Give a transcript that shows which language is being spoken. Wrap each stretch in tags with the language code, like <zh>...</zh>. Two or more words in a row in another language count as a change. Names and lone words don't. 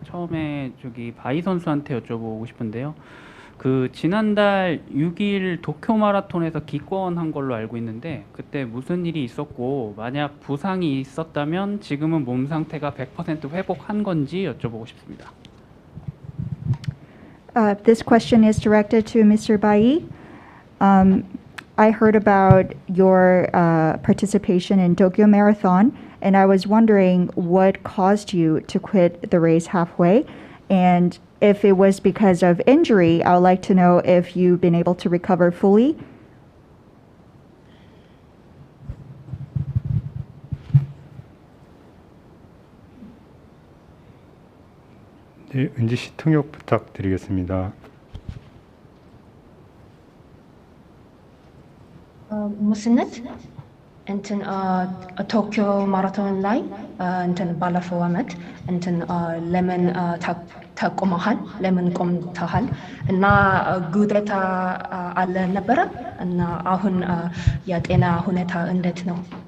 <ko>처음에 저기 바이 선수한테 여쭤보고 싶은데요. 그 지난달 6일 도쿄 마라톤에서 기권한 걸로 알고 있는데 그때 무슨 일이 있었고 만약 부상이 있었다면 지금은 몸 상태가 100% 회복한 건지 여쭤보고 싶습니다.</ko> <en>This question is directed to Mr. Bai. I heard about your participation in Tokyo Marathon, and I was wondering what caused you to quit the race halfway, and if it was because of injury, I would like to know if you've been able to recover fully.</en> <ko>네, 은지 씨 통역 부탁드리겠습니다.</ko> <am>ሙስነት እንትን ቶኪዮ ማራቶን ላይ እንትን ባለፈው አመት እንትን ለምን ተቆመሃል? ለምን ቆምተሃል? እና ጉዳት አለ ነበረ እና አሁን የጤና ሁኔታ እንዴት ነው?</am>